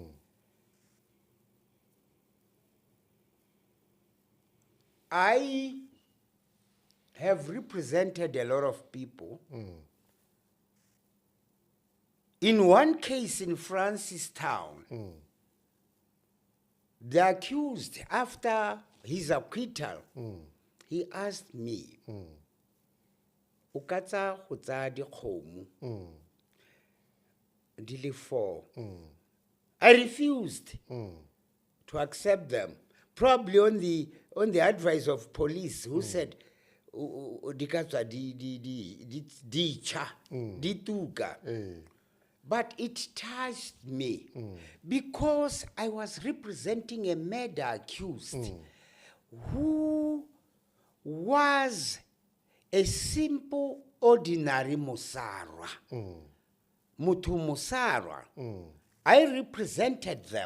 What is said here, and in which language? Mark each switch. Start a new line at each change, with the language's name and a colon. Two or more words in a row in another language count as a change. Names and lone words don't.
English: I have represented a lot of people. In one case in Francistown, the accused, after his acquittal, he asked me,
Tswana: "Ukatsa go tsaya dikgomo di le 4."
English: I refused to accept them, probably on the advice of police, who said,
Tswana: "Di ka tswa di cha, di tuka."
English: But it touched me because I was representing a murder accused who was a simple, ordinary Musarwa.
Tswana: Mutu Musarwa.
English: I represented them.